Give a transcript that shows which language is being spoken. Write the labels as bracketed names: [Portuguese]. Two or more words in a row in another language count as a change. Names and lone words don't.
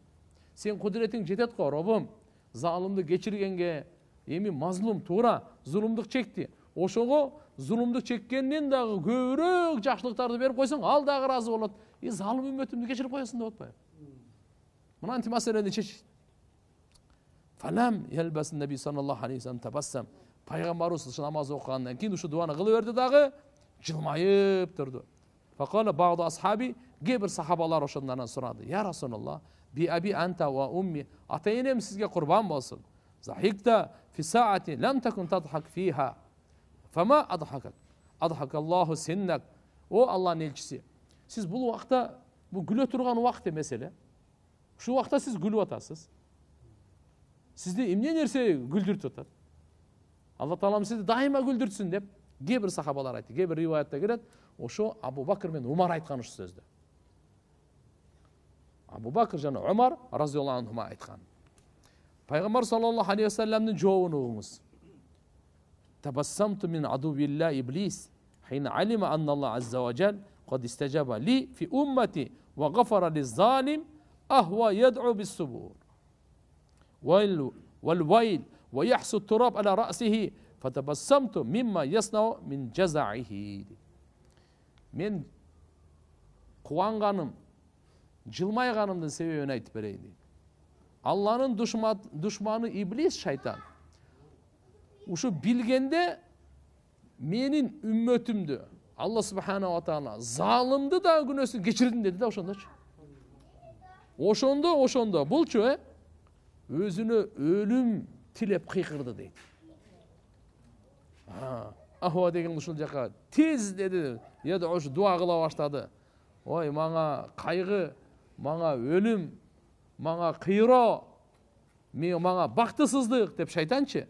[Kyrgyz] Сен кудуретиң жетет го, Робум. Залымды кечиргенге эми мазлум туура зулумдук чекти. Ошого зулумдук чеккенден дагы көбүрөөк жакшылыктарды берип койсоң, ал дагы ыраазы болот. Залым үммөтүмдү кечирип коесуң деп атпайбы? Мынантип маселени чечишти. [Arabic] فلم يلبث النبي صلى الله عليه وسلم تبسم. [Kyrgyz] Пайгамбарыбыз намаз окугандан кийин ушу дуаны кылып берди дагы, жылмайып турду. [Arabic] فقال بعض أصحابه, [Kyrgyz] кээ сахабалар ошондан сурады. [Arabic] يا رسول الله بأبي أنت وأمي, [Kyrgyz] ата энем сизге курбан болсун. [Arabic] ضحكت في ساعة لم تكن تضحك فيها. فما أضحكك أضحك الله سنك. [Kyrgyz] О Аллахнын элчиси. Сиз бул убакта, бул күлө турган убакт эмес эле. Ушул убакта сиз күлүп атасыз. Сизди эмне нерсе күлдүртүп атат? Алла Таалам сизди дайыма күлдүртсүн деп кээ бир сахабалар айтты. Кээ бир риваятта келет, ошо Абу Бакр менен Умар айткан ушу сөздү. Абу Бакр жана Умар [Arabic] رضي الله عنهما [Kyrgyz] айткан. Пайгамбар [Arabic] صلى الله عليه وسلم [Kyrgyz] жообун угуңуз. [Arabic] تبسمت من عدو الله إبليس حين علم أن الله عز وجل قد استجاب لي في أمتي وغفر للظالم أهوى يدعو بالسبور والويل ويحسو التراب على رأسه فتبسمت مما يصنع من جزعه. [Kyrgyz] Men кубанганым, жылмайганымдын себебин айтып берейин дейт. Алланын душманы иблис, шайтан. Ушу билгенде менин үммөтүмдү [Arabic] الله سبحانه وتعالى [Kyrgyz] залымды да күнөөсүн кечирдим деди да ошондочу. Ошондо булчу өзүнө өлүм тилеп кыйкырды дейт. Ахуа деген ушул жака тез деди. Эди ош дуа кыла баштады. Ой, мага кайгы, мага өлүм, мага кыйроо, мага бактысыздык деп шайтанчы.